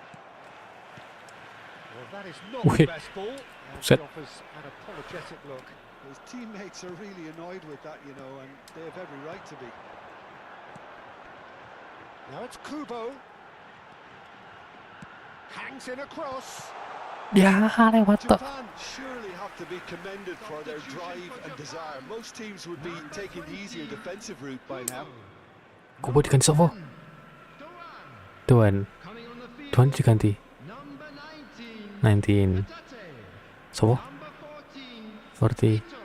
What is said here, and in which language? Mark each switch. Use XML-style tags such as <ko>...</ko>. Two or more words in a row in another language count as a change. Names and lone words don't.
<en>Well, that is not the Wait. best ball. And Set. he offers an apologetic look. His teammates are really annoyed with that, you know, and they have every right to be. Now it's Kubo. Hangs in a cross.</en> <jv>Ya, lewat tok.</jv> <en>Japan surely have to be commended for their drive and desire. Most teams would be taking the easier defensive route by now.</en> <jv>Kubo diganti sapa? Tuan.</jv> <en>coming on the field.</en> <jv>Tuan diganti.</jv> <en>Number 19, 19. Tate.</en> <jv>Sapa?</jv> <en>Number 14,</en> <id>Seperti</id> <en>Ito.</en>